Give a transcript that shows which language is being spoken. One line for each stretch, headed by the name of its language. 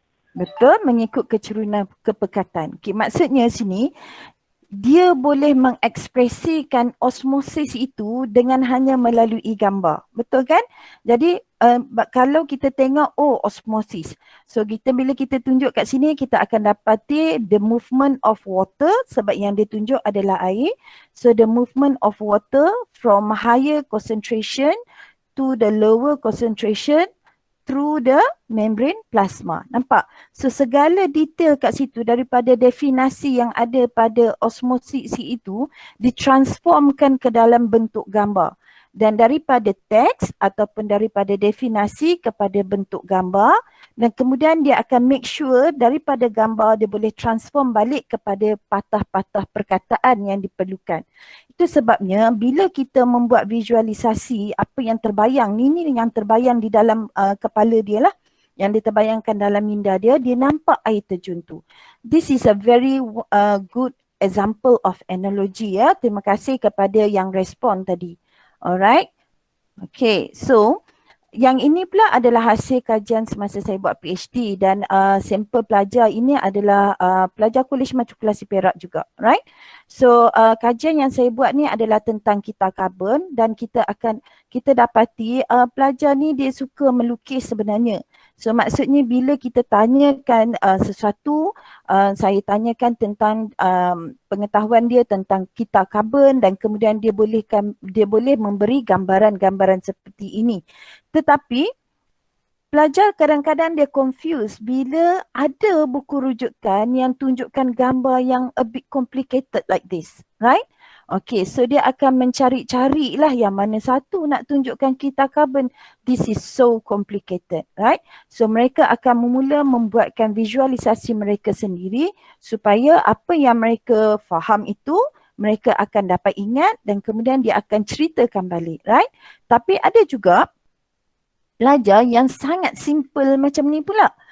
Malay: Betul, mengikut keturunan kepekatan. Okay, maksudnya sini, dia boleh mengekspresikan osmosis itu dengan hanya melalui gambar. Betul kan? Jadi kalau kita tengok, oh osmosis. So bila kita tunjuk kat sini, kita akan dapati
English: the movement of water
Malay: sebab yang dia tunjuk adalah air.
English: So the movement of water from higher concentration to the lower concentration through the membrane plasma.
Malay: Nampak? So segala detail kat situ daripada definasi yang ada pada osmosis itu ditransformkan ke dalam bentuk gambar. Dan daripada teks ataupun daripada definasi kepada bentuk gambar, dan kemudian dia akan make sure daripada gambar dia boleh transform balik kepada patah-patah perkataan yang diperlukan. Itu sebabnya bila kita membuat visualisasi apa yang terbayang, ini yang terbayang di dalam kepala dia lah, yang dia terbayangkan dalam minda dia, dia nampak air terjun tu.
English: This is a very good example of analogy ya.
Malay: Terima kasih kepada yang respon tadi. Alright. Okay, so yang ini pula adalah hasil kajian semasa saya buat PhD dan sampel pelajar ini adalah pelajar Kolej Matrikulasi Perak juga, right? So kajian yang saya buat ni adalah tentang kita karbon dan kita dapati pelajar ni dia suka melukis sebenarnya. So maksudnya bila kita tanyakan sesuatu, saya tanyakan tentang pengetahuan dia tentang kita karbon dan kemudian dia boleh memberi gambaran-gambaran seperti ini. Tetapi pelajar kadang-kadang dia confused bila ada buku rujukan yang tunjukkan gambar yang
English: a bit complicated like this,
Malay: right? Okay, so dia akan mencari-cari lah yang mana satu nak tunjukkan kita karbon.
English: This is so complicated, right?
Malay: So mereka akan memula membuatkan visualisasi mereka sendiri supaya apa yang mereka faham itu mereka akan dapat ingat dan kemudian dia akan ceritakan balik, right? Tapi ada juga pelajar yang sangat simple macam ni pula.